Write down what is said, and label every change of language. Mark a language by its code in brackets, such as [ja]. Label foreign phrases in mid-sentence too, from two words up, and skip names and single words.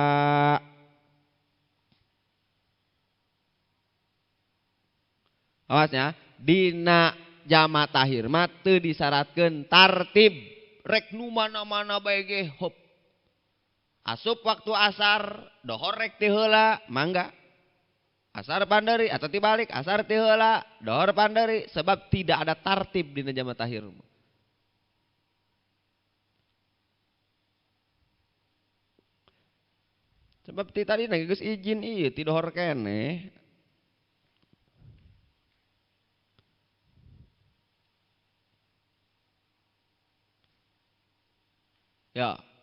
[su] Awasnya, dina jama takhir mah teu disyaratkeun tartib, rek nu mana-mana bae ge hop. Asup waktu asar, dohor rek ti heula, mangga. Asar panderi atau tibalik, asar ti heula, dohor panderi, [id] sebab tidak ada tartib [su] dina jama takhir. Sebab ti tadi geus izin ieu ti dohor keneh. Ya.